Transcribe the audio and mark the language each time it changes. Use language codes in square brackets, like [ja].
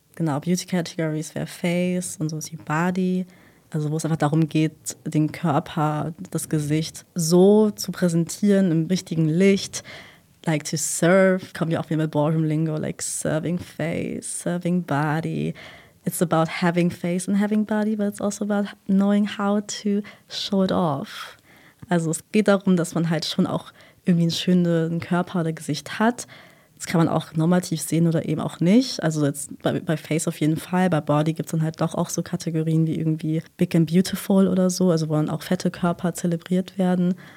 [de] Genau, Beauty-Categories wäre Face und so ist die Body. Also wo es einfach darum geht, den Körper, das Gesicht so zu präsentieren im richtigen Licht. [en] Like to serve, [de] kommt ja auch wieder mit Ballroom-Lingo, [en] like serving face, serving body. It's about having face and having body, but it's also about knowing how to show it off. [de] Also es geht darum, dass man halt schon auch irgendwie einen schönen Körper oder Gesicht hat. Das kann man auch normativ sehen oder eben auch nicht. Also jetzt bei Face auf jeden Fall. Bei Body gibt es dann halt doch auch so Kategorien wie irgendwie Big and Beautiful oder so. Also wo dann auch fette Körper zelebriert werden.